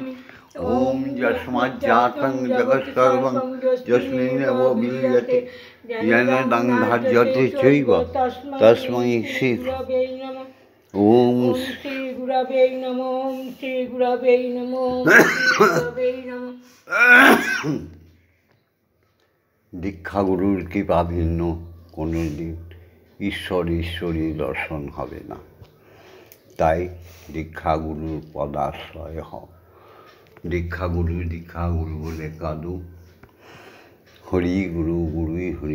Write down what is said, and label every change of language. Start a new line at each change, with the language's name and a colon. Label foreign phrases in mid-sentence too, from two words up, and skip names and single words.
Sanskrit: ॐ यस्माज्जातं जगत्सर्वं यस्मिन्नेव विलीयते येन दङ्धार्यते चैव तस्मै श्री ॐ श्री गुरवे नमः श्री गुरवे नमः गुरवे नमः।
Bangla: দীক্ষাগুরুর কৃপা ভিন্ন কোনো দিন ঈশ্বরী দর্শন হবে না। তাই দীক্ষাগুরুর পদাশ্রয় হও। দীক্ষাগুরু বলে কাঁদো, হরি গুরুই হরি।